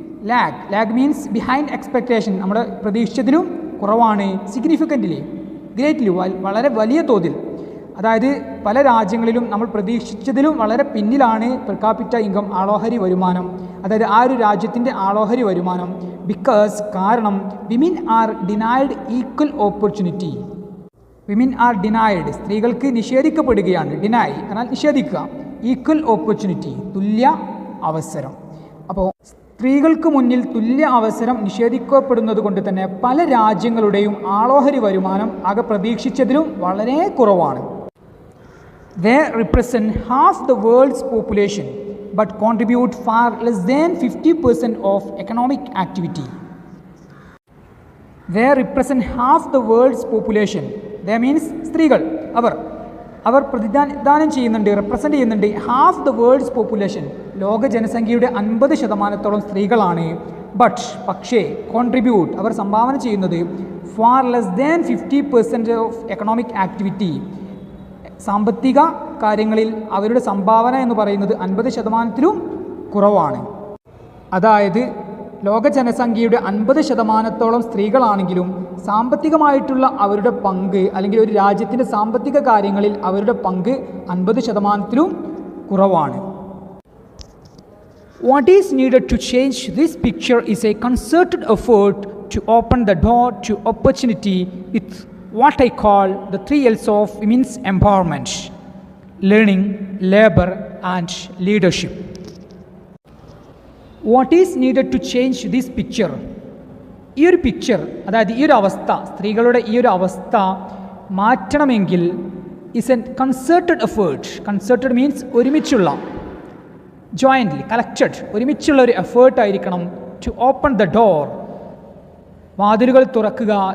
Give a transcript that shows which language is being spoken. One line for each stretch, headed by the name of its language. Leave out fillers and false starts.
English: lag means behind expectation.
Malayalam: നമ്മുടെ പ്രതീക്ഷിച്ചതിലും കുറവാണ്.
English: significantly, greatly,
Malayalam: വളരെ വലിയ തോതിൽ. അതായത് പല രാജ്യങ്ങളിലും നമ്മൾ പ്രതീക്ഷിച്ചതിലും വളരെ പിന്നിലാണ് പെർ കാപ്പിറ്റ ഇൻകം ആളോഹരി വരുമാനം, അതായത് ആ ഒരു രാജ്യത്തിൻ്റെ ആളോഹരി വരുമാനം.
English: Because കാരണം women are denied equal opportunity. Women are denied
Malayalam: സ്ത്രീകൾക്ക് നിഷേധിക്കപ്പെടുകയാണ്. ഡിനൈ എന്നാൽ നിഷേധിക്കുക, ഈക്വൽ ഓപ്പർച്യൂണിറ്റി തുല്യ അവസരം. അപ്പോൾ സ്ത്രീകൾക്ക് മുന്നിൽ തുല്യ അവസരം നിഷേധിക്കപ്പെടുന്നത് കൊണ്ട് തന്നെ പല രാജ്യങ്ങളുടെയും ആളോഹരി വരുമാനം ആകെ പ്രതീക്ഷിച്ചതിലും വളരെ കുറവാണ്.
English: They represent half the world's population but contribute far less than 50% of economic activity. They represent half the world's population.
Malayalam: They means സ്ത്രീകൾ അവർ പ്രതിദാനം ചെയ്യുന്നുണ്ട്, റെപ്രസെൻ്റ് ചെയ്യുന്നുണ്ട്
English: half the world's population,
Malayalam: ലോക ജനസംഖ്യയുടെ 50% സ്ത്രീകളാണ്. പക്ഷേ കോൺട്രിബ്യൂട്ട് അവർ സംഭാവന ചെയ്യുന്നത്
English: far less than 50% of economic activity,
Malayalam: സാമ്പത്തിക കാര്യങ്ങളിൽ അവരുടെ സംഭാവന എന്ന് പറയുന്നത് 50%-ലും കുറവാണ്. അതായത് ലോക ജനസംഖ്യയുടെ 50%-ഓളം സ്ത്രീകളാണെങ്കിലും സാമ്പത്തികമായിട്ടുള്ള അവരുടെ പങ്ക് അല്ലെങ്കിൽ ഒരു രാജ്യത്തിൻ്റെ സാമ്പത്തിക കാര്യങ്ങളിൽ അവരുടെ പങ്ക് 50%-ലും കുറവാണ്.
English: What is needed to change this picture is a concerted effort to open the door to opportunity with what I call the 3 L's of women's empowerment: learning, labor and leadership. What is needed to change this picture?
Malayalam: ഈ ഒരു picture, അതായത് ഈ ഒരു അവസ്ഥ, സ്ത്രീകളുടെ ഈ ഒരു അവസ്ഥ മാറ്റണമെങ്കിൽ
English: Is a concerted effort.
Malayalam: Concerted means ഒരുമിച്ചുള്ള, ജോയിൻ്റ്ലി കളക്റ്റഡ്, ഒരുമിച്ചുള്ള ഒരു എഫേർട്ടായിരിക്കണം.
English: to open the door,
Malayalam: വാതിലുകൾ തുറക്കുക.